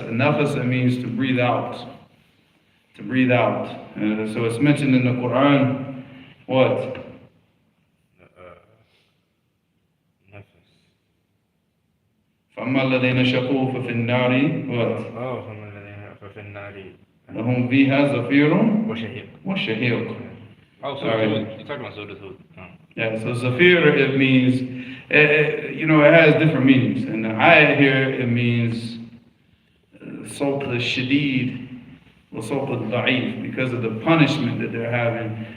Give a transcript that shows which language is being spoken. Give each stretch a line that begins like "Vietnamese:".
English: A nafas, it means to breathe out. To breathe out. So it's mentioned in the Quran, what? Nafs.
Arabic: فَأَمَّا الَّذِينَ شَقُوا فَفِي النَّارِ
English: what? Oh,
Arabic: ففي النار لَهُمْ فِيهَا زَفِيرٌ وشهيق. وَشَهِيقٌ.
English: Oh, so Sorry. you're talking about Surah Hud. Oh. Yeah, so zafir, it means, it has different meanings. And the ayah here, it means salt al-shadid, or salt al-da'if, because of the punishment that they're having.